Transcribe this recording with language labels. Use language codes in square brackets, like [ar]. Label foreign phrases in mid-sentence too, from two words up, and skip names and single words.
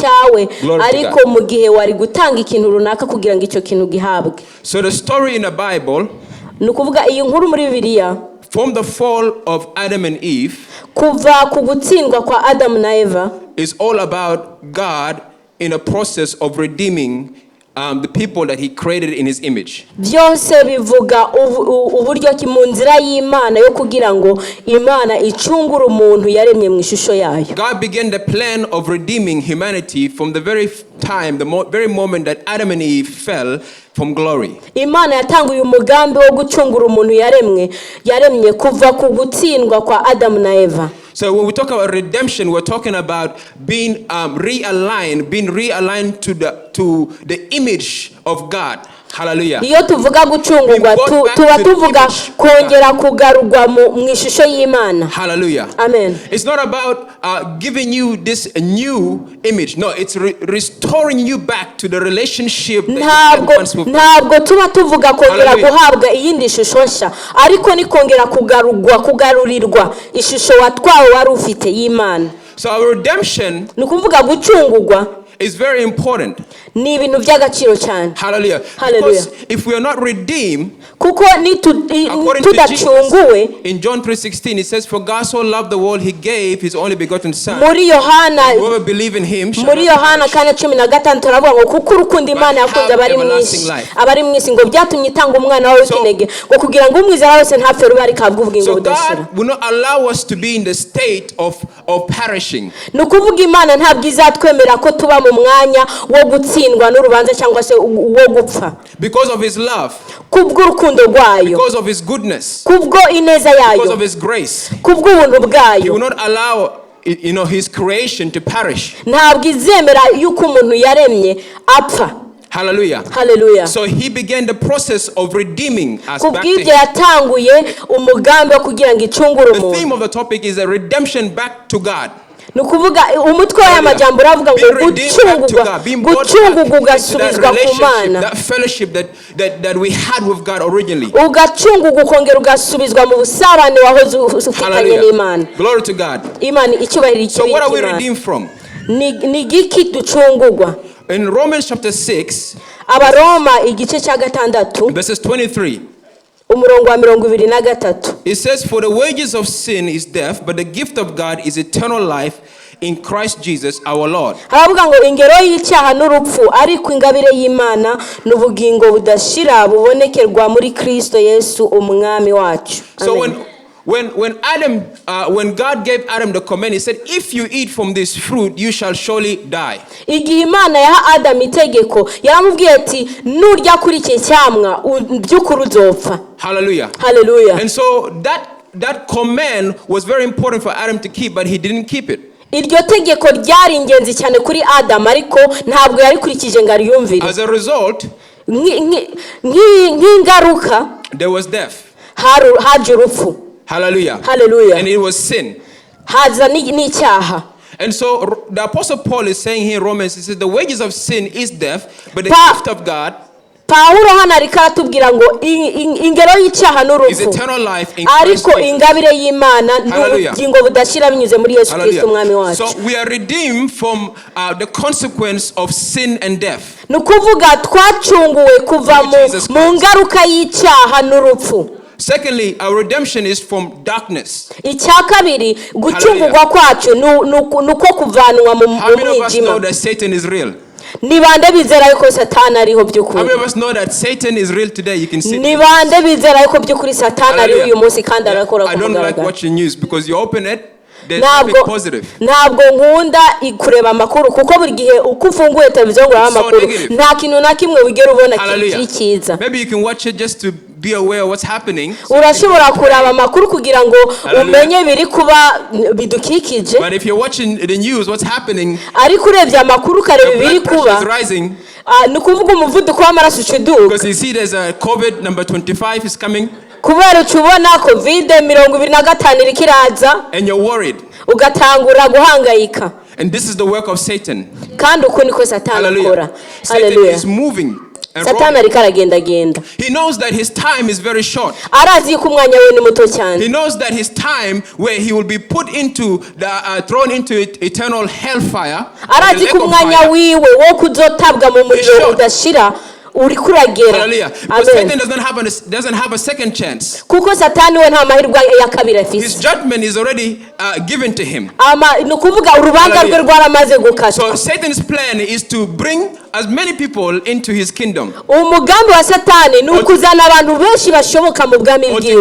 [en] So the story in the Bible, from the fall of Adam and Eve, is all about God in a process of redeeming the people that he created in his image. [rw] byose bivuga uburyo ki mu nzira y'Imana yo kugira ngo Imana icungure umuntu yaremye mu ishusho yayo. [en] God began the plan of redeeming humanity from the very time, very moment that Adam and Eve fell from glory. [rw] Imana yatanguye umugambi wo gucungura umuntu yaremye kuva ku gutsindwa kwa Adam na Eva. [en] So when we talk about redemption, we're talking about being realigned to the image of God. Hallelujah. [rw] Iyo tuvuga gucungurwa tuba tuvuga kongera kugarurwa mu ishusho y'Imana. Hallelujah. Amen. [en] It's not about giving you this new image. No, it's restoring you back to the relationship that you had once with God. [rw] Ntabwo tuba tuvuga kongera guhabwa iyindi shusho nshya, ariko ni kongera kugarurirwa ishusho watwawe wari ufite y'Imana. [en] So our redemption [rw] ni kuvuga gucungurwa [en] is very important. [rw] Ni ibintu by'agaciro cyane. Hallelujah. Hallelujah. [en] Because if we are not redeemed, [rw] kuko tudacunguwe, [en] in John 3:16 it says, for God so loved the world he gave his only begotten son. [rw] Muri Yohana, [en] whoever believe in him shall [rw] muri Yohana 4:16 turavuga ngo kuko urukundo Imana yakunze abari mu isi ngo byatumye itanga umwana wawe w'ikinege ngo kugira ngo umwizera wese ntapfe rube ariko ahabwe ubugingo budashira. [en] So God will not allow us to be in the state of perishing. [rw] No kuvuga Imana ntabwo izatwemera ko tuba mu mwanya wo gutsindwa n'urubanza cyangwa se wo gupfa. [en] Because of his love. [rw] Kubw'urukundo rwayo. [en] Because of his goodness. [rw] Kubwo ineza yayo. [en] Because of his grace. [rw] Kubw'ubuntu bwayo. [en] He will not allow his creation to perish. [rw] Ntabwo izemera yuko umuntu yaremye apfa. Hallelujah. Hallelujah. [en] So he began the process of redeeming us back to him. [rw] yatanguye umugambi wo kugira ngo icungure umuntu. [en] The theme of the topic is a redemption back to God. [rw] Nukuvuga umutwe w'amajambo uravuga ngo gucungurwa ugasubizwa ku Mana. [en] That fellowship that we had with God originally. [rw] Ugacungurwa ukongera ugasubizwa mu busabane wahoze ufitanye n'Imana. [en] Glory to God. [rw] Imana icyubahiro [en] So what are we redeemed from? [rw] Ni giki ducungurwa? [en] In Romans chapter 6, [rw] Abaroma igice cya 6 [en] verses 23. [rw] umurongo wa 23. [en] It says, for the wages of sin is death, but the gift of God is eternal life in Christ Jesus our Lord. [rw] Haravuga ngo ingero y'icyaha n'urupfu ariko ingabire y'Imana n'ubugingo budashira bubonekerwa muri Kristo Yesu umwami wacu. [en] So when God gave Adam the command, he said, if you eat from this fruit you shall surely die. [rw] Igihe Imana yaha Adam itegeko yaramubwiye ati nurya kuri iki cyamwa by'ukuri uzopfa. Hallelujah. Hallelujah. [en] And so that command was very important for Adam to keep, but he didn't keep it. [rw] Iryo tegeko ryari ingenzi cyane kuri Adam ariko ntabwo yarikurikije ngo ariyumvire. [en] As a result, [rw] nk'ingaruka [en] there was death. [rw] Haje urupfu. Hallelujah. Hallelujah. [en] And it was sin. [rw] Haza n'icyaha. [en] And so the Apostle Paul is saying here in Romans, he says the wages of sin is death, but the gift of God [rw] Paulo hano ariko aratubwira ngo ingero y'icyaha n'urupfu ariko ingabire y'Imana n'ubugingo budashira binyuze muri Yesu Kristo umwami wacu. [en] So we are redeemed from the consequence of sin and death. [rw] Nukuvuga twacunguwe kuva mu ngaruka y'icyaha n'urupfu. [en] Secondly, our redemption is from darkness. [rw] Icyakabiri gucungurwa kwacu nuko kuvanwa mu mwijima. [en] How many of us know that Satan is real? [rw] Nibande bizera yuko Satani ariho by'ukuri. [en] How many of us know that Satan is real today? You can see. [rw] Nibande bizera yuko by'ukuri Satani ariho uyu munsi kandi arakora [en] I don't like watching news because you open it, there's nothing positive. [rw] Ntabwo nkunda kureba amakuru kuko buri gihe uko ufunguye televiziyo ngo amakuru nta kintu na kimwe wigera ubona kiza. [en] Maybe you can watch it just to be aware of what's happening. [rw] Urashobora kuraba amakuru kugira ngo umenye biri kuba bidukikije. [en] But if you're watching the news, what's happening? [rw] Ariko urebye amakuru kareba biri kuba. Nukuvuga umuvuduko w'amaraso ucuduka. [en] Because you see there's a COVID number 25 is coming. [rw] Kubera ucubona COVID 25 irikiraza. [en] And you're worried. [rw] Ugatangura guhangayika. [en] And this is the work of Satan. [rw] Kandi uko niko Satani akora. [en] Satan is moving. [rw] Satani ariko aragenda. [en] He knows that his time is very short. [rw] Arazi ko umwanya we ni muto cyane. [en] He knows that his time where he will be put into thrown into eternal hellfire. [rw] Arazi ko umwanya wiwe wo kuzotabwa mu muriro udashira uri kuragera. Hallelujah. [en] Because Satan doesn't have a second chance. [rw] Kuko Satani we nta mahirwe ya kabiri afite. [en] His judgment is already given to him. [rw] Nukuvuga urubanza rwe rwaramaze gukata. [en] So Satan's plan is to bring as many people into his kingdom. [rw] Umugambi wa Satani nukuzana abantu benshi bashoboka mu bwami bwiwe.